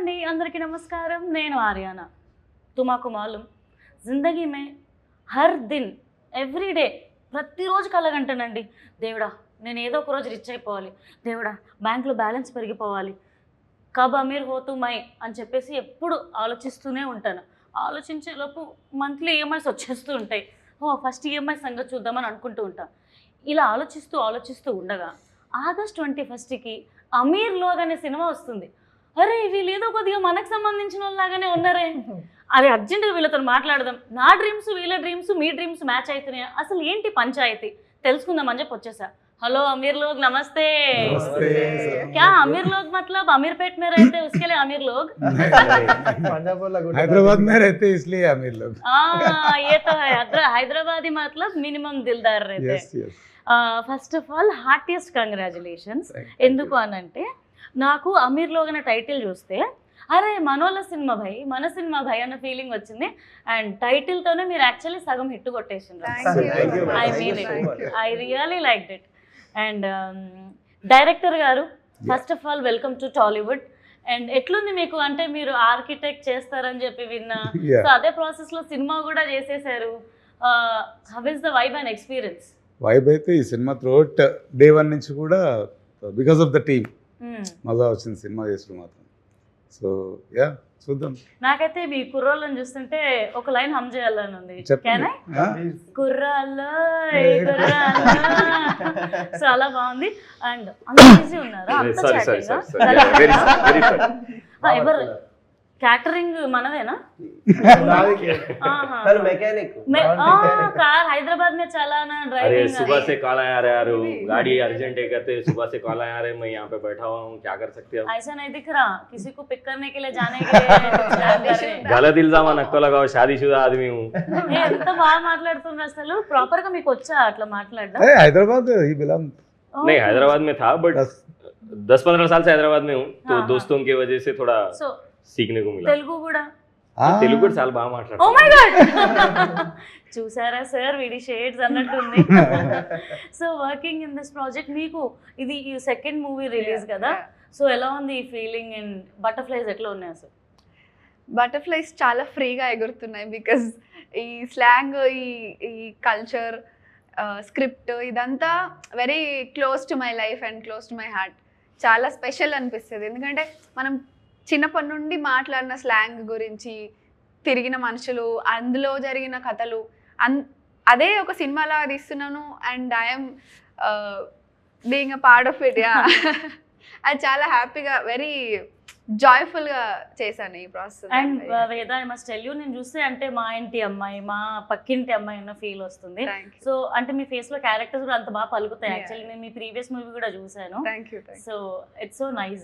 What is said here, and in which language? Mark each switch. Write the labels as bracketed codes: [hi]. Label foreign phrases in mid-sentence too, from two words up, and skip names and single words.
[te] అందరికీ నమస్కారం. నేను ఆర్యానా. [hi] तुमाकु मालूम ज़िंदगी में हर दिन [en] every day [te] ప్రతిరోజు కలగంటానండి, దేవుడా నేను ఏదో ఒక రోజు రిచ్ అయిపోవాలి, దేవుడా బ్యాంకులో బ్యాలెన్స్ పెరిగిపోవాలి, [hi] कब अमीर होतु मैं [te] అని చెప్పేసి ఎప్పుడు ఆలోచిస్తూనే ఉంటాను. ఆలోచించేలోపు [en] monthly EMIs [te] వచ్చేస్తూ ఉంటాయి. [en] first EMI [te] సంగతి చూద్దామని అనుకుంటూ ఉంటాను. ఇలా ఆలోచిస్తూ ఉండగా ఆగస్ట్ 21కి అమీర్ లోగ్ అనే సినిమా వస్తుంది. అరే వీళ్ళు ఏదో కొద్దిగా మనకు సంబంధించిన వాళ్ళలాగానే ఉన్నారే, అది అర్జెంటుగా వీళ్ళతో మాట్లాడదాం. నా డ్రీమ్స్ వీళ్ళ డ్రీమ్స్ మీ డ్రీమ్స్ మ్యాచ్ అవుతున్నాయి, అసలు ఏంటి పంచాయతీ తెలుసుకుందామని చెప్పి వచ్చేసా. [hi] हेलो अमीर लोग नमस्ते। क्या अमीर लोग मतलब अमीरपेट में रहते हैं उसके लिए अमीर लोग? हैदराबाद में रहते हैं इसलिए अमीर लोग। ये तो है, हैदराबादी मतलब मिनिमम दिलदार रहते हैं। [en] First of all heartiest congratulations. [te] ఎందుకు అనంటే నాకు అమీర్ లోగ్ అనే టైటిల్ చూస్తే అరే మనోళ్ళ సినిమా భయ్, మన సినిమా భయ్ అన్న ఫీలింగ్ వచ్చింది. అండ్ టైటిల్తోనే మీరు యాక్చువల్లీ సగం హిట్ కొట్టేసిండ్రు. [en] I mean it, I really liked it. And director garu first of all welcome to Tollywood. [te] అండ్ ఎట్లుంది మీకు, అంటే మీరు ఆర్కిటెక్ట్ చేస్తారని చెప్పి విన్నా, సో అదే ప్రాసెస్లో సినిమా కూడా చేసేసారు. [en] How is the vibe and experience? [te] వైబ్ అయితే ఈ సినిమా త్రూఅవుట్ డే 1 నుంచి కూడా [en] because of the team [te] మజా వచ్చింది సినిమా చేసిన మాత్రం. సో యా చూద్దాం. నాకైతే మీ కుర్రోళ్ళని చూస్తుంటే ఒక లైన్ హమ్ చేయాలని ఉంది. కుర్రాల్లో సో అలా బాగుంది. అండ్ అంత ఈజీ ఉన్నారా? ఎవరు క్యాటరింగ్ మనదేనా? [hi] कार हैदराबाद में चलाना ड्राइविंग। सुबह से कॉल आ रहा है, गाड़ी अर्जेंट है कहते, सुबह से कॉल आ रहा है, मैं यहाँ पे बैठा हुआ हूँ, क्या कर सकते हैं? ऐसा नहीं दिख रहा, किसी को पिक करने के लिए जाने के लिए गलत इल्जाम नक्को लगाओ, शादीशुदा आदमी हूँ. [te] ఎంత బాగా మాట్లాడుతున్నారు అసలు. ప్రాపర్ గా మీకు వచ్చా అట్లా మాట్లాడడం? [hi] हैदराबाद ही बिलोंग नहीं, हैदराबाद में था बट 10-15 साल से हैदराबाद में हूँ, तो दोस्तों की वजह से थोड़ा सीखने को मिला. [te] తెలుగు కూడా? తెలుగు కూడా చాలా బాగా మాట్లాడతారు. [en] Oh my god, [te] చూసారా సార్ వీడి షేడ్స్ అన్నట్టుంది. [en] So working in this project, [te] మీకు ఇది ఈ [en] second movie release [te] కదా, సో ఎలా ఉంది ఈ ఫీలింగ్? అండ్ బటర్ఫ్లైస్ ఎట్లా ఉన్నాయి అసలు? బటర్ఫ్లైస్ చాలా ఫ్రీగా ఎగురుతున్నాయి. [en] బికాజ్ ఈ స్లాంగ్, ఈ కల్చర్, స్క్రిప్ట్ ఇదంతా very close to my life and close to my heart. [te] చాలా స్పెషల్ అనిపిస్తుంది. ఎందుకంటే మనం చిన్నప్పటి నుండి మాట్లాడిన స్లాంగ్ గురించి, తిరిగిన మనుషులు, అందులో జరిగిన కథలు, అదే ఒక సినిమాలా తీస్తున్నాను. [en] And I'm being a part of it. [te] యా, అది చాలా హ్యాపీగా, [en] very joyful [te] చేశాను ఈ ప్రాసెస్. అండ్ వేద, [en] I must tell you, [te] నేను చూస్తే అంటే మా ఇంటి అమ్మాయి, మా పక్కింటి అమ్మాయి అన్న ఫీల్ వస్తుంది. సో అంటే మీ ఫేస్ లో క్యారెక్టర్స్ కూడా అంత బాగా పలుకుతాయి. యాక్చువల్లీ నేను మీ [en] previous movie [te] కూడా చూసాను. [en] So it's so nice.